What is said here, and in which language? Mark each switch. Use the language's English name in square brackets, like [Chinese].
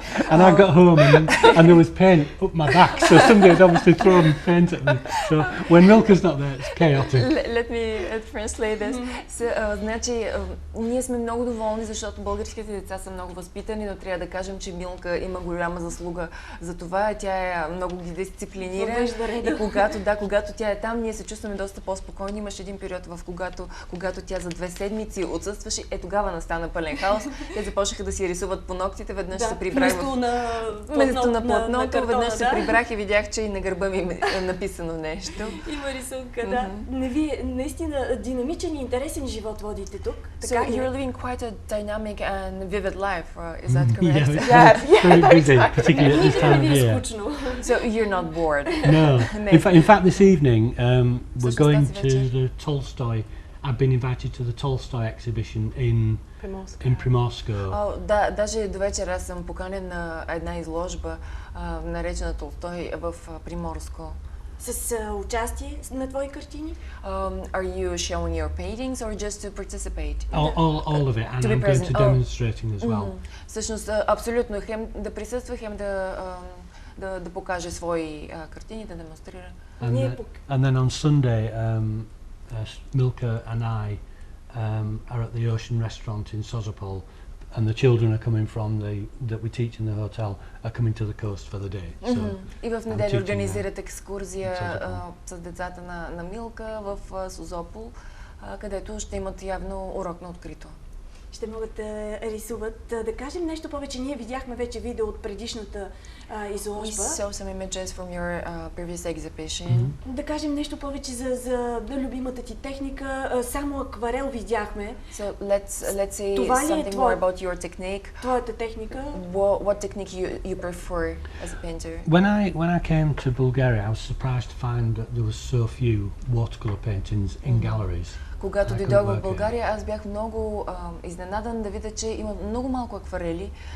[English] And I got home and there was paint up my back. So somebody had obviously thrown paint at me. So when Milka's not there, it's chaotic. Let me translate this. [Bulgarian] Значи, ние сме много доволни, защото българските деца са много възпитани, но трябва да кажем, че Милка има голяма заслуга за това. Тя е много ги дисциплинира. И когато тя е там, ние се чувстваме доста по-спокойни. Имаше един период, в когато тя за 2 седмици отсъстваше, тогава настана пълен хаос. Те започнаха да си рисуват по ногтите, веднъж се прибрах вместо на платното, веднъж се прибрах и видях, че и на гърба ми е написано нещо. Има рисунка, да. Вие наистина динамичен и интересен живот водите тук. [English] So you're living quite a dynamic and vivid life, is that correct? Yeah, very busy, particularly at this time of year. So you're not bored? No. In fact, this evening we're going to the Tolstoy. I've been invited to the Tolstoy exhibition in Primorsko. [Bulgarian] Да, даже до вечера аз съм поканен на една изложба, наречена Толстой в Приморско. С участие на твои картини? [English] Are you showing your paintings or just to participate? All of it, and I'm going to demonstrating as well. [Bulgarian] Всъщност, абсолютно, хем да присъства, хем да покаже свои картини, да демонстрира. [English] And then on Sunday, Milka and I are at the Ocean Restaurant in Sozopol, and the children are coming from that we teach in the hotel are coming to the coast for the day. So [Bulgarian] и в неделя организират екскурзия с децата на Милка в Созопол, където ще имат явно урок на открито. Ще могат да рисуват. Да кажем нещо повече. Ние видяхме вече видео от предишната изложба. [English] We saw some images from your previous exhibition. [Bulgarian] Да кажем нещо повече за любимата ти техника. Само акварел видяхме. [English] So let's say something more about your technique. [Bulgarian] Твоята техника. [English] What technique you prefer as a painter? When I came to Bulgaria, I was surprised to find that there was so few watercolor paintings in galleries. [Bulgarian] Когато дойдох в България, аз бях много изненадан да видя, че има много малко акварели